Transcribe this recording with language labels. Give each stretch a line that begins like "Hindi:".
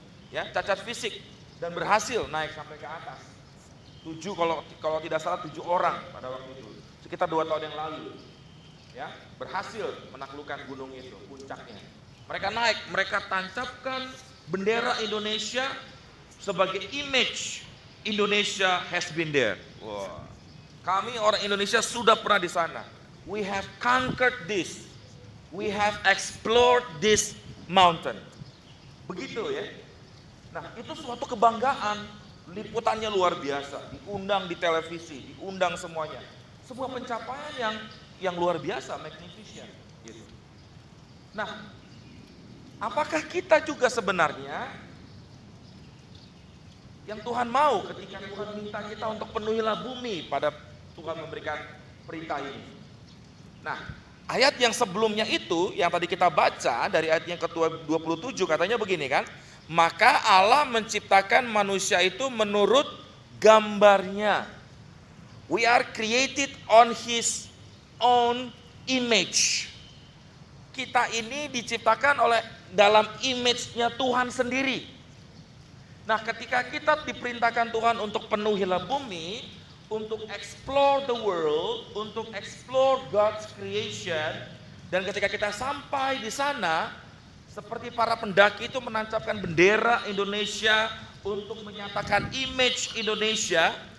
Indonesian: Ya, cacat fisik dan berhasil naik sampai ke atas. 7 kalau tidak salah 7 orang pada waktu itu, sekitar 2 tahun yang lalu, ya, berhasil menaklukkan gunung itu, puncaknya. Mereka naik, mereka tancapkan bendera Indonesia sebagai image
English: Indonesia has been there.
Indonesian: Wow. Kami orang Indonesia sudah pernah di sana.
English: We have conquered this. We have explored this mountain.
Indonesian: Begitu ya. Nah, itu suatu kebanggaan, liputannya luar biasa, diundang di televisi, diundang semuanya. Sebuah pencapaian yang luar biasa, magnificent gitu. Nah, apakah kita juga sebenarnya yang Tuhan mau ketika Tuhan minta kita untuk penuhilah bumi pada Tuhan memberikan perintah ini? Nah, ayat yang sebelumnya itu yang tadi kita baca dari ayat yang ke-27 katanya begini kan? Maka Allah menciptakan manusia itu menurut gambarnya.
English: We are created on His own image.
Indonesian: Kita ini diciptakan dalam image-nya Tuhan sendiri. Nah, ketika kita diperintahkan Tuhan untuk penuhilah bumi, untuk
English: explore the world,
Indonesian: untuk
English: explore God's creation,
Indonesian: dan ketika kita sampai di sana, seperti para pendaki itu menancapkan bendera Indonesia untuk menyatakan image Indonesia.